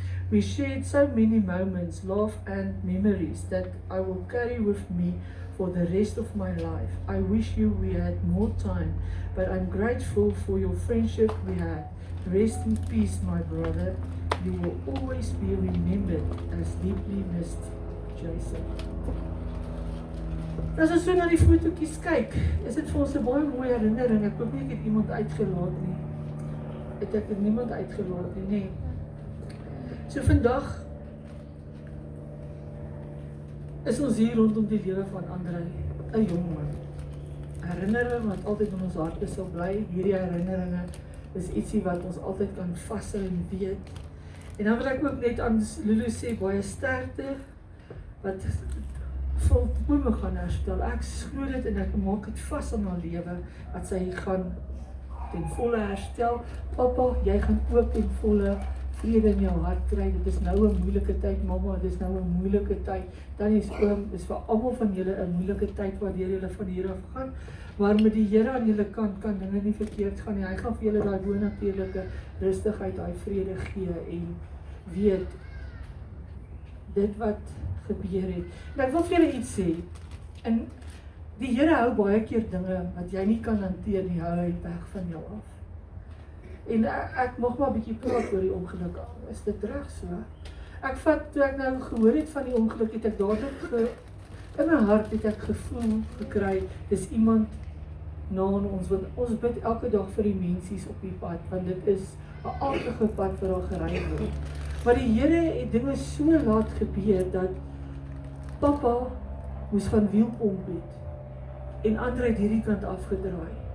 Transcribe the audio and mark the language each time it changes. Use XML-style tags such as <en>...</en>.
<en>We shared so many moments, love and memories that I will carry with me for the rest of my life. I wish we had more time, but I'm grateful for your friendship we had. Rest in peace, my brother. You will always be remembered as deeply missed, Jason.</en> <af>As ons so na die fotootjies kyk, is dit vir ons 'n baie mooi herinnering. Ek hoop nie ek het iemand uitgelaat nie. Ek het niemand uitgelaat nie, nee. So vandag is ons hier rondom die lewe van Andrei, 'n jong man. Herinnering wat altyd in ons harte sal bly. Hierdie herinneringe is ietsie wat ons altyd kan vashou en weet. En dan wil ek ook net aan Lulu sê, baie sterkte, wat volkome gaan herstel. Ek glo dit en ek maak dit vas aan haar lewe, dat sy gaan ten volle herstel. Papa, jy gaan ook ten volle vrede in jou hart kry. Dit is nou 'n moeilike tyd, mamma, dit is nou 'n moeilike tyd. Dan is oom, dis vir almal van julle 'n moeilike tyd waardeur julle van hier af gaan. Maar met die Here aan julle kant kan dinge nie verkeerd gaan nie. Hy gaan vir julle daai bonatuurlike rustigheid, daai vrede gee en weet dit wat gebeur het. En ek wil vir julle iets sê. En die Here hou baie keer dinge wat jy nie kan hanteer nie, hou hy weg van jou af. En ek mag maar 'n bietjie praat oor die ongeluk. Is dit reg so? Toe ek nou gehoor het van die ongeluk, het ek dadelik in my hart het ek gevoel gekry, dis iemand na ons, want ons bid elke dag vir die mensies op die pad, want dit is 'n aardige pad vir haar gery word. Maar die Here het dinge so laat gebeur dat Papa moes gaan wielpomp het en Andrei het hierdie kant afgedraai.</af>